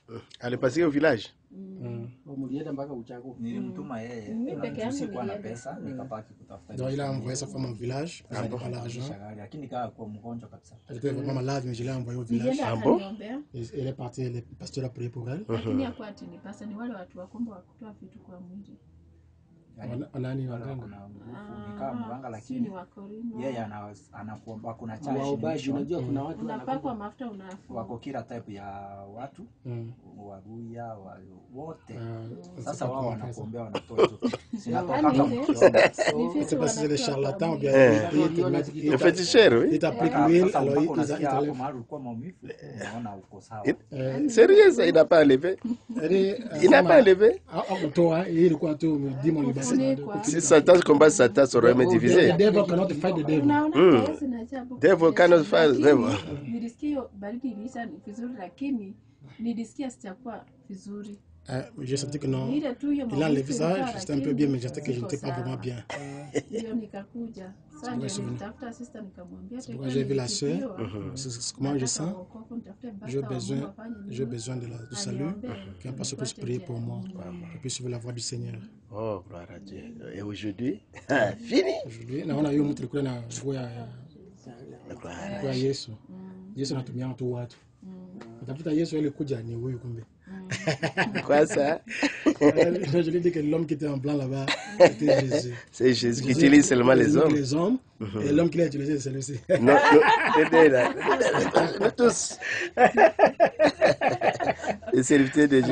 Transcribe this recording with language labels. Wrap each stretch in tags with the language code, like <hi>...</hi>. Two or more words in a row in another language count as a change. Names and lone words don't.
<fr>Elle est passée au village. Donc il a envoyé sa femme au village, parce qu'elle n'avait pas l'argent. Elle était vraiment malade, mais je l'ai envoyée au village. Ah bon? Elle est partie, le pasteur a prié pour elle.</fr> <sw>Wanani waganga nikaa mganga, lakini yeye anakuomba. Kuna charge, unajua kuna watu unapakwa mafuta wako kila type ya watu waruya wote. Sasa wao wanakuombea, wanatoa hizo.</sw> <fr>C'est parce que les charlatans bien le féticheur, oui. Il t'applique l'huile, alors il sérieux, ça, il n'a pas enlevé. Il n'a pas enlevé. Si Satan combat Satan, ça aurait été divisé.</fr> <en>Devil cannot fight the devil. Devil cannot fight the devil.</en> <fr>J'ai senti que non. Il a enlevé ça, j'étais un peu bien, mais j'étais que je n'étais pas vraiment bien. C'est pourquoi j'ai vu la soeur, c'est comment je sens. J'ai besoin du salut, qu'un pasteur puisse prier pour moi, qu'il puisse suivre la voie du Seigneur. Oh, gloire à Dieu. Et aujourd'hui, fini. Aujourd'hui, on a eu un truc</fr> <sw>na kwa Yesu. Yesu anatumia watu watu. Utafuta Yesu ile kuja ni huyu kumbe.</sw> <fr>Quoi ça? Je lui dis que l'homme qui était en blanc là-bas, c'était Jésus. C'est Jésus qui utilise seulement les hommes. Les hommes, et l'homme qui l'a utilisé, c'est celui-ci. Non, nous tous. Les serviteurs de Jésus.</fr>